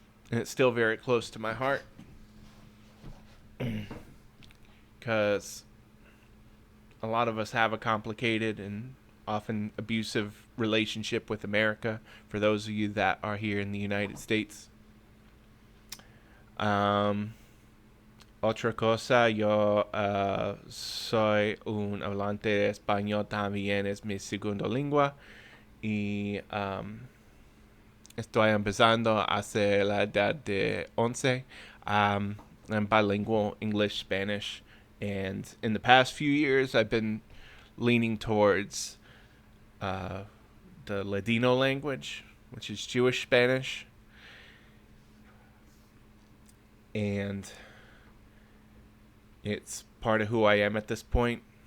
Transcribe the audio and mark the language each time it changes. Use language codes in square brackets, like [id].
[en] And it's still very close to my heart. Because a lot of us have a complicated and often abusive relationship with America, for those of you that are here in the United States. [es] Otra cosa, yo soy un hablante de español también, es mi segunda lengua. Y estoy empezando hace la edad de 11. [en] I'm bilingual, English, Spanish. And in the past few years, I've been leaning towards the Ladino language, which is Jewish Spanish. And it's part of who I am at this point.